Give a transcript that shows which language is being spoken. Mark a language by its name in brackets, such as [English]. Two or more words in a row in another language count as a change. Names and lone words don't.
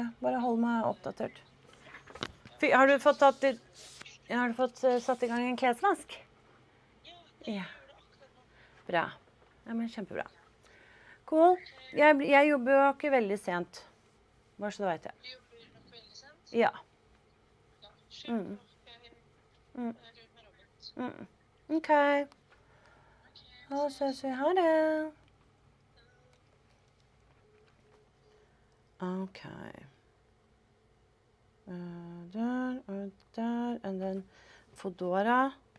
[Norwegian] Bare hold meg oppdatert. Har du fått satt i gang en klesvask? Ja. Bra. Ja, men kjempebra. Cool. Jeg jobber jo ikke veldig sent. Bare så du vet det. Ja. Ok. [English] Oh, so say hello. Okay. That, and then Fedora.